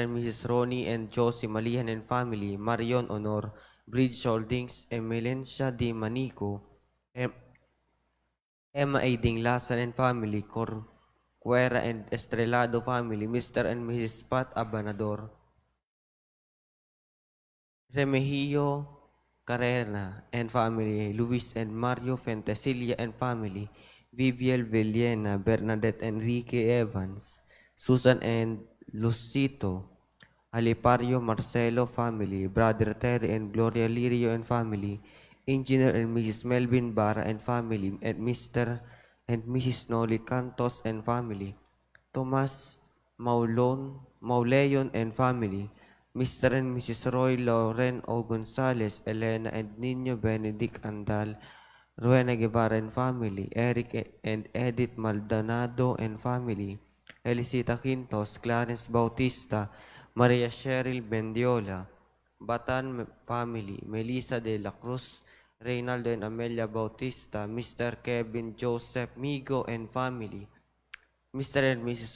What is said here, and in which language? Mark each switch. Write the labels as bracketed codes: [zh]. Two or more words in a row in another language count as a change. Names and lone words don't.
[en] and Mrs. Ronnie and Josie Malihan and family, Marion Honor, Bridge Holdings, Emelencia Di Manico, Emma A. Dinglasan and family, Corcuera and Estrelado family, Mr. and Mrs. Pat Abanador, Remigio Carrera and family, Luis and Mario Fentesilia and family, Viviel Villena, Bernadette Enrique Evans, Susan and Lucito, Alipario Marcelo family, Brother Terry and Gloria Lirio and family, Engineer and Mrs. Melvin Barra and family, and Mr. and Mrs. Noli Cantos and family, Tomas Mauleon and family, Mr. and Mrs. Roy Lauren O. Gonzalez, Elena and Nino Benedict Andal, Rowena Guevara and family, Eric and Edith Maldonado and family, Elisita Quintos, Clarence Bautista, Maria Cheryl Bendiola, Batan family, Melissa de la Cruz, Reynaldo and Amelia Bautista, Mr. Kevin Joseph Migo and family, Mr. and Mrs.